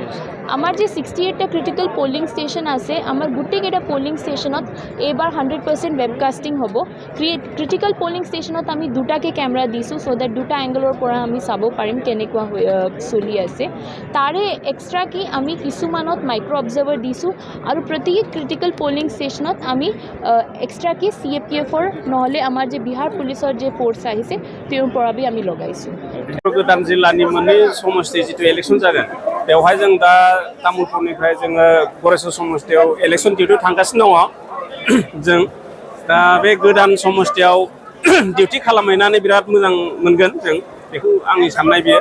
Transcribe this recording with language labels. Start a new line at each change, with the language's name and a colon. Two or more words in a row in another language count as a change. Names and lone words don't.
Assamese: আমাৰ যে 68টা
English: critical polling station
Assamese: আছে আমাৰ গোটেইকেইটা
English: polling station
Assamese: এইবাৰ 100% ৱেবকাষ্টিং হ'ব
English: critical polling station
Assamese: আমি দুটাকৈ কেমেৰা দিছোঁ
English: so that
Assamese: দুটা এংগলৰ পৰা আমি চাব পাৰিম কেনেকুৱা চলি আছে তাৰে এক্সট্ৰা কি আমি কিছুমানত
English: micro observer
Assamese: দিছোঁ আৰু প্ৰত্যেক
English: critical polling station
Assamese: আমি এক্সট্ৰাকৈ CAPFৰ নহ'লে আমাৰ যে বিহাৰ পুলিচৰ যে ফ'ৰ্চ আহিছে তেওঁৰ পৰা বি আমি লগাইছোঁ
Bodo: गोदान जिल्लानि मोननै समष्टि जितु इलेक्सन जागोन बेवहाय जों दा तामुलपुरनिफ्राय जोङो गरेस्वर समष्टियाव
English: election duty
Bodo: थांगासिनो दङ जों दा बे गोदान समष्टियाव डिउटि खालामहैनानै बिराद मोजां मोनगोन जों बेखौ आंनि साननाय बियो